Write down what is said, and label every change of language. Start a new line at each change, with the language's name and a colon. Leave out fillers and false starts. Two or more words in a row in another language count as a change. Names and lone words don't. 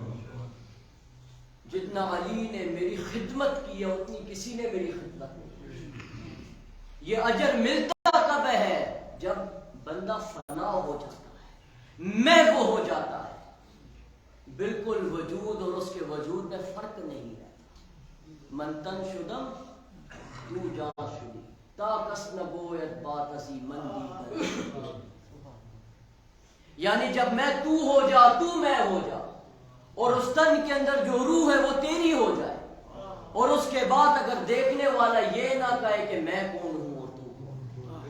Urdu: جتنا علی نے میری خدمت کی ہے اتنی کسی نے میری خدمت نہیں کی. یہ اجر ملتا کب ہے؟ جب بندہ فنا ہو جاتا ہے, میں وہ ہو جاتا ہے. بالکل وجود اور اس کے وجود میں فرق نہیں ہے.
Persian: من تن شدم تو جان شدی تا کس نبویت بات اسی من دی.
Urdu: یعنی جب میں تو ہو جا تو میں ہو جا اور اس تن کے اندر جو روح ہے وہ تیری ہو جائے اور اس کے بعد اگر دیکھنے والا یہ نہ کہے کہ میں کون ہوں اور تو کون.